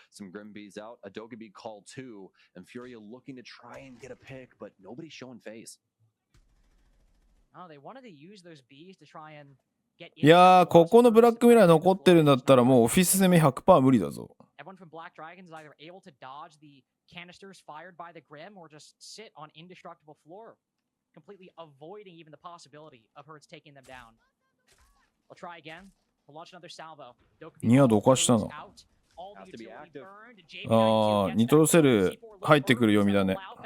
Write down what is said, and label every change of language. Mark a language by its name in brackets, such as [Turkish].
[English] Some Grim Bees out, a Dokkaebi call too, and FURIA looking to try and get a pick, but nobody's showing face. Oh, they wanted to use those bees to try and get [Japanese] いやー、ここのブラックミラー残ってるんだったらもうオフィス攻め 100% 無理だぞ。 [English] Everyone from BlackDragons is either able to dodge the canisters fired by the Grim or just sit on indestructible floor, completely avoiding even the possibility of Hertz taking them down. We'll try again. We'll launch another salvo. [Japanese] ニアどかしたの。あー、ニトロセル入ってくる読みだね。